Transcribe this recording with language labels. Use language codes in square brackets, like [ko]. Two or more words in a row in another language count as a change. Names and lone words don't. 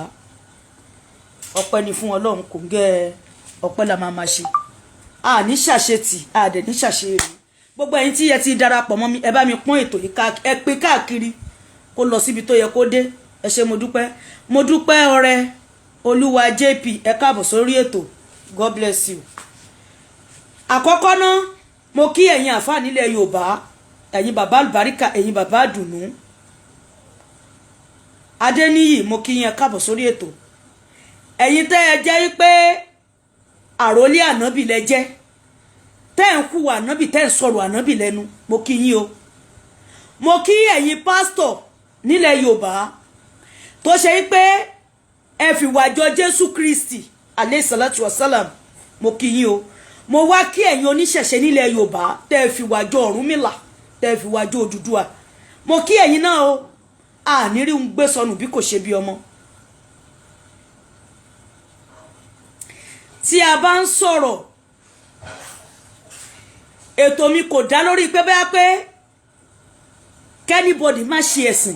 [yo] Ọpẹ́ ni fún Ọlọ́run, kò ń gẹ́ ọpẹ́ la máa ṣe. A ní ṣàṣetì, a dẹ̀ ní ṣàṣeré. Gbogbo ẹ̀yin tí ẹ ti darapọ̀ mọ́ mi, ẹ bá mi pọ́n ètò yìí ẹ pé káàkiri kó lọ síbi tó yẹ kó dé. Ẹ ṣé mo dúpẹ́ ọ̀rẹ́ Olúwa JP, ẹ káàbọ̀ sórí ètò. [en] God bless you. [yo] Àkọ́kọ́ náà mo kí ẹ̀yin àfáà nílẹ̀ Yorùbá, ẹ̀yin bàbá àlùbáríkà, ẹ̀yin bàbá àdùnnú. Adéníyì, mo kí yín, ẹ káàbọ̀ sórí ètò. Ẹ̀yin tẹ́ ẹ jẹ́ pé àrólé ànábì lẹ jẹ́, tẹ́ ń hùwà ànábì, tẹ́ ń sọ̀rọ̀ ànábì lẹ́nu, mo kí yín o. Mo kí ẹ̀yin pásítọ̀ nílẹ̀ Yorùbá tó ṣe pé ẹ fi wàjọ Jésù Kristi [ar] عليه الصلاة والسلام, [yo] mo kí yín o. Mo wá kí ẹ̀yin oníṣẹ̀ṣe nílẹ̀ Yorùbá tẹ́ fi wàjọ Ọ̀rúnmìlà, tẹ́ fi wàjọ Odùduwà, mo kí ẹ̀yin náà o. Àníri ń gbé sọnù bí kò ṣe bí ọmọ. Tí a bá ń sọ̀rọ̀, ètò mi kò dá lórí pé bẹ́ẹ̀ pé kẹ́nìbọ̀dì má ṣe ẹ̀sìn.